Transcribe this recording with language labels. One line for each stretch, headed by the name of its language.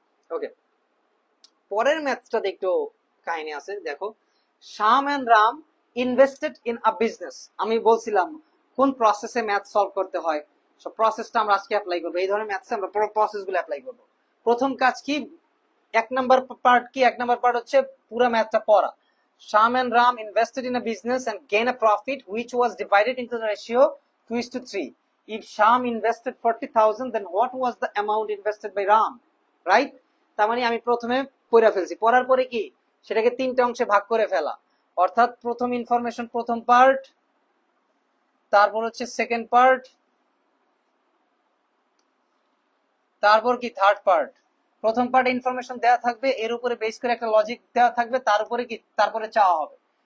Bangla: ওকে, পরের ম্যাথসটা একটু কাহিনী আছে, দেখো।
English: Shyam and Ram invested in a business.
Bangla: আমি বলছিলাম কোন প্রসেসে ম্যাথ সলভ করতে হয়, সব প্রসেসটা আমরা আজকে অ্যাপ্লাই করবো। এই ধরনের ম্যাথসে আমরা পুরো প্রসেসগুলো অ্যাপ্লাই করবো। প্রথম কাজ কি, 1 নম্বর পার্ট কি, 1 নম্বর পার্ট হচ্ছে পুরো ম্যাথটা পড়া।
English: Shyam and Ram invested in a business and gained a profit which was divided into the ratio 2:3. If Shyam invested 40,000, then what was the amount invested by Ram? Right?
Bangla: তার মানে আমি প্রথমে পড়া ফেলছি, পড়ার পরে কি সেটাকে 3টে অংশে ভাগ করে ফেলা, অর্থাৎ প্রথম ইনফরমেশন প্রথম পার্ট, তারপর হচ্ছে সেকেন্ড পার্ট, তারপর কি থার্ড পার্ট। প্রথম পার্টে ইনফরমেশন দেওয়া থাকবে, এর উপরে বেস করে একটা লজিক দেওয়া থাকবে, তার উপরে কি তারপরে চাওয়া হবে।